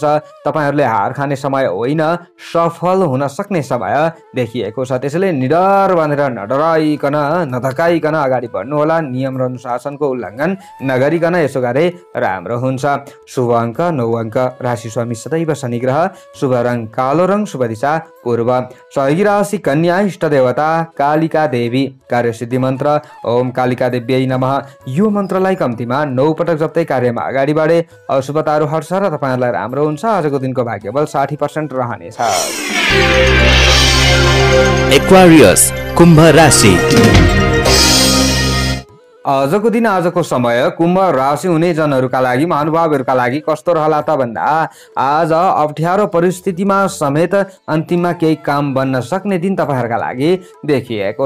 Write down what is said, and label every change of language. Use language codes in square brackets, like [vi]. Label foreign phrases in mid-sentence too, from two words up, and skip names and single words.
[ne] तपाईहरुले हार खाने समय होइन, सफल हुन सक्ने समय देखिएको छ। त्यसैले निडर बनेर नडराइकन, नधकाइकन अगाडि बढ्नु होला। नियम र अनुशासनको उल्लङ्घन नगरिकन यसो गरे राम्रो हुन्छ। शुभ अङ्क 9 अङ्क। राशि स्वामी सदैव शनि ग्रह। शुभ रङ कालो रङ। शुभ दिशा पूर्व। सहयोगी राशि कन्या। इष्ट देवता कालिका देवी। कार्यसिद्धि मन्त्र [sa] ओम कालिका देव्यै नमः। [ne] यो मन्त्रलाई कम्तीमा 9 पटक जप्दै कार्यमा अगाडि बढे अशुभताहरू हट्छ र तपाईहरुलाई राम्रो हुन्छ। आजको दिनको भाग्यबल 60% रहनेछ। एक्वारियस कुम्भ राशि। आजको दिन, आजको समय कुम्भ राशि हुने जनहरूका लागि, महानुभावहरूका लागि कस्तो रहला त भन्दा आज अप्ठ्यारो परिस्थितिमा समेत अन्तिममा केही काम बन्न सक्ने दिन तपाईहरुका लागि देखिएको छ।